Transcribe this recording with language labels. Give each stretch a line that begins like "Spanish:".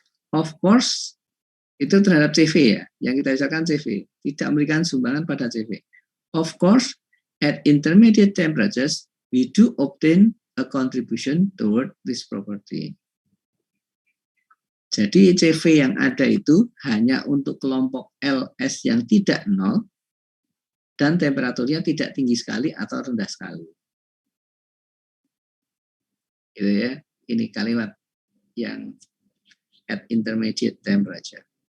English: Of course,
Indonesian: itu terhadap CV ya, yang kita bicarakan CV, tidak memberikan sumbangan pada CV.
English: Of course, at intermediate temperatures, we do obtain a contribution toward this property.
Indonesian: Jadi CV yang ada itu hanya untuk kelompok LS yang tidak nol dan temperaturnya tidak tinggi sekali atau rendah sekali. Gitu ya. Ini kalimat yang
English: at intermediate temperature.